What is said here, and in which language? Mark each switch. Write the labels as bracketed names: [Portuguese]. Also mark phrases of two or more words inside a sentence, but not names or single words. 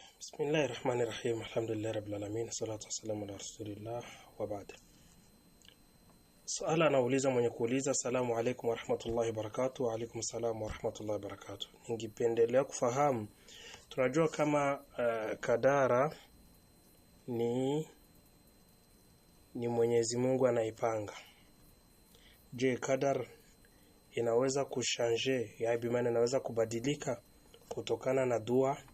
[Arabic] بسم الله الرحمن الرحيم. الحمد لله رب العالمين. الصلاة والسلام على رسول الله وبعد. [Swahili] Swala anauliza mwenye kuuliza, [Arabic] السلام عليكم ورحمة الله وبركاته. وعليكم السلام ورحمة الله وبركاته. [Swahili] Ningependelea kufahamu, tunajua kama kadara ni Mwenyezi Mungu anaipanga. Je, kadar inaweza kushanje, ya bimaana inaweza kubadilika kutokana na dua?